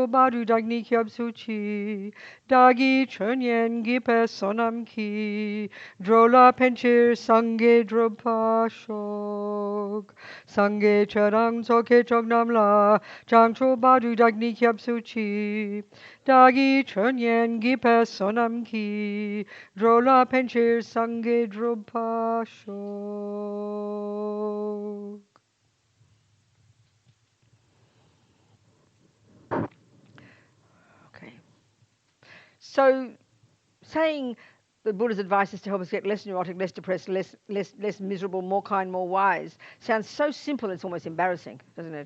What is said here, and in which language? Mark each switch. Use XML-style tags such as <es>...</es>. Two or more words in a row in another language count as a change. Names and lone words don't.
<bo>བར་དུ་བདག་ནི་སྐྱབས་སུ་མཆི་བདག་གིས་སྦྱིན་སོགས་བགྱིས་པའི་བསོད་ནམས་ཀྱིས་འགྲོ་ལ་ཕན་ཕྱིར་སངས་རྒྱས་འགྲུབ་པར་ཤོག་སངས་རྒྱས་ཆོས་དང་ཚོགས་ཀྱི་མཆོག་རྣམས་ལ་བྱང་ཆུབ་བར་དུ་བདག་ནི་སྐྱབས་སུ་མཆི་བདག་གིས་སྦྱིན་སོགས་བགྱིས་པའི་བསོད་ནམས་ཀྱིས་འགྲོ་ལ་ཕན་ཕྱིར་སངས་རྒྱས་འགྲུབ་པར་ཤོག.</bo> <en>Okay. So saying the Buddha's advice is to help us get less neurotic, less depressed, less miserable, more kind, more wise sounds so simple it's almost embarrassing, doesn't it?</en>